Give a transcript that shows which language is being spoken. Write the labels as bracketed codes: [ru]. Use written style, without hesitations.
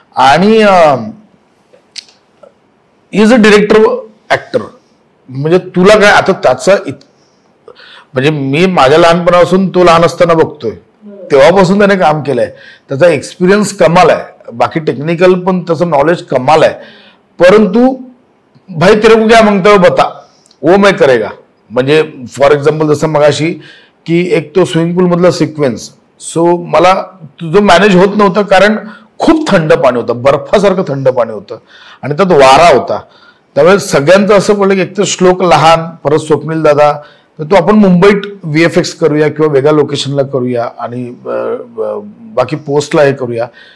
[mr] आणि is a director actor. म्हणजे तुला काय आता त्याचा म्हणजे मी माझ्या लहानपणापासून तो लहान असताना बघतोय, तेव्हापासून त्याने काम केलंय. त्याचा एक्सपिरियन्स कमाल आहे, बाकी टेक्निकल पण त्याचं नॉलेज कमाल आहे. [hi] परंतु भाई तेरे को क्या मांगता है बता, वो मैं करेगा. [mr] म्हणजे फॉर एक्झाम्पल जसं मगाशी की एक तो स्विमिंग पूल मधला सिक्वेन्स, सो मला तुझं मॅनेज होत नव्हतं, कारण खूप थंड पाणी होतं, बर्फासारखं थंड पाणी होतं, आणि त्यात वारा होता. त्यामुळे सगळ्यांचं असं पडलं की एक तर श्लोक लहान, परत स्वप्नील दादा, तर तो आपण मुंबईत VFX करूया किंवा वेगळ्या लोकेशनला करूया आणि बाकी पोस्टला हे करूया.